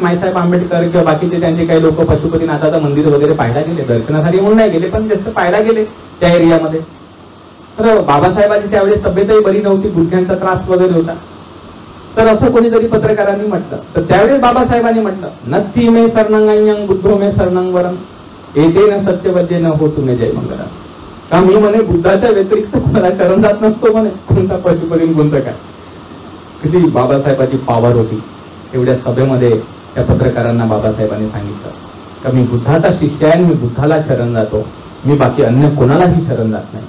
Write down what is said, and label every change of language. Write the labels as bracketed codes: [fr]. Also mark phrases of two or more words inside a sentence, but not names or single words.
[mr] माईसाहेब आंबेडकर किंवा बाकीचे त्यांचे काही लोक पशुपतीनाथाचं मंदिर वगैरे पाहायला गेले, दर्शनासाठी म्हणून नाही गेले, पण जास्त पाहायला गेले त्या एरियामध्ये. तर बाबासाहेबांची त्यावेळेस तब्येतही बरी नव्हती, गुडघ्यांचा त्रास वगैरे होता. तर असं कोणीतरी पत्रकारांनी म्हटलं, तर त्यावेळेस बाबासाहेबांनी म्हटलं [pi] नत्थी मे शरणंग बुद्धो मे शरणं वरम येते न सत्यवद्य न हो तुम्ही जय मंगला. [mr] का मी म्हणे बुद्धाच्या व्यतिरिक्त कोणाला शरण जात नसतो म्हणे, कोणता पशुपतीन कोणतं काय. किती बाबासाहेबांची पावर होती. एवढ्या सभेमध्ये त्या पत्रकारांना बाबासाहेबांनी सांगितलं का मी बुद्धाचा शिष्य आहे, मी बुद्धाला शरण जातो, मी बाकी अन्य कोणालाही शरण जात नाही.